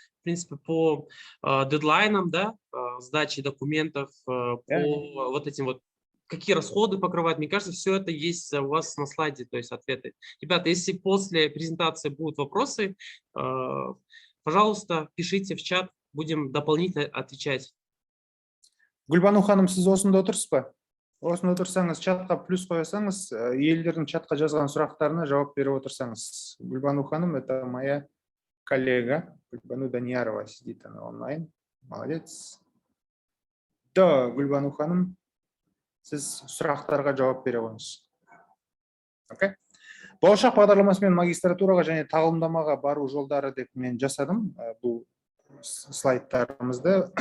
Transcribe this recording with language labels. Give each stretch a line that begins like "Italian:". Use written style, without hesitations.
Russian: В принципе, по дедлайнам, да, сдачи документов, по вот этим вот, какие расходы покрывают. Мне кажется, все это есть у вас на слайде, то есть ответы. Ребята, если после презентации будут вопросы, пожалуйста, пишите в чат, будем дополнительно отвечать.
Kazakh: Гүлбану ханым, сіз осында отырсыз ба? Осында отырсаңыз, чатқа плюс қойсаңыз, елдердің чатқа жазған сұрақтарына жауап беріп отырсаңыз.
Russian: Гүлбану ханым, это моя коллега, Гүлбану Даниярова, сидит она онлайн. Молодец.
Kazakh: Да, Гүлбану ханым, сіз сұрақтарға жауап бере қойыңыз. Окей? Болашақ бағдарламасымен магистратураға және тағылымдамаға бару жолдары деп мен жасадым. Бұл слайдтарымызды.